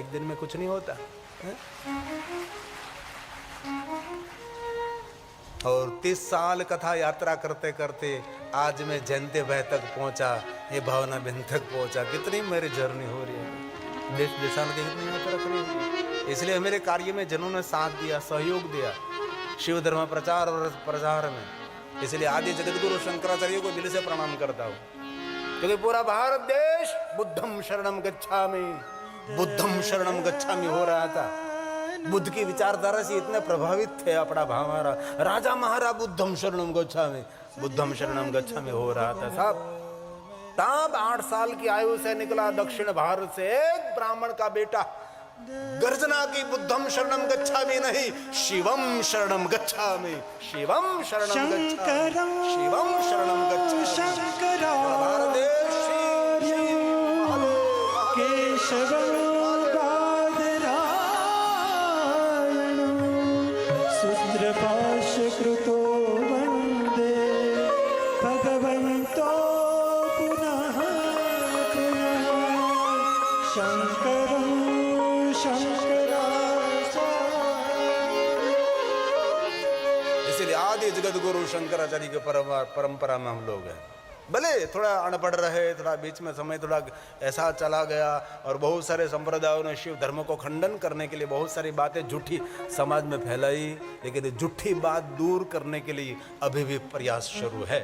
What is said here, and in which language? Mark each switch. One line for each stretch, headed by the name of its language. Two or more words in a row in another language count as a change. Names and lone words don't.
Hindi: एक दिन में कुछ नहीं होता है? और 30 साल कथा यात्रा करते करते आज मैं जयंती भाई तक पहुंचा, ये भावना बिंद तक पहुंचा। कितनी मेरी जर्नी हो रही है, देश देशान की कितनी यात्रा करी। इसलिए मेरे कार्य में जनों ने साथ दिया, सहयोग दिया शिव धर्म प्रचार और प्रसार में। इसलिए आदि जगत गुरु शंकराचार्य को दिल से प्रणाम करता हूँ, क्योंकि पूरा भारत देश
Pali: बुद्धम शरणम गच्छामि, बुद्धम शरणम गच्छामि
Hindi: हो रहा था। बुद्ध की विचारधारा से इतने प्रभावित थे अपना हमारा राजा महाराज,
Pali: बुद्धम शरणम गच्छामि, बुद्धम शरणम गच्छामि
Hindi: हो रहा था साहब। तब 8 साल की आयु से निकला दक्षिण भारत से एक ब्राह्मण का बेटा, गर्जना की
Pali: बुद्धम शरणम गच्छामि
Hindi: नहीं,
Pali: शिवम शरणम गच्छामि, शिवम शरणम गच्छामि, शिवम शरणम गच्छामि।
Hindi: भारत देश
Sanskrit: केशवं बादरायणं सूत्रपाशकृतो वन्दे भगवन्तो पुनः पुनः शङ्करं शङ्कराचार्य।
Hindi: इसलिए आदि जगत गुरु शंकराचार्य की परंपरा में हम लोग हैं। भले थोड़ा अनपढ़ रहे, थोड़ा बीच में समय थोड़ा ऐसा चला गया, और बहुत सारे संप्रदायों ने शिव धर्म को खंडन करने के लिए बहुत सारी बातें झूठी समाज में फैलाई, लेकिन झूठी बात दूर करने के लिए अभी भी प्रयास शुरू है।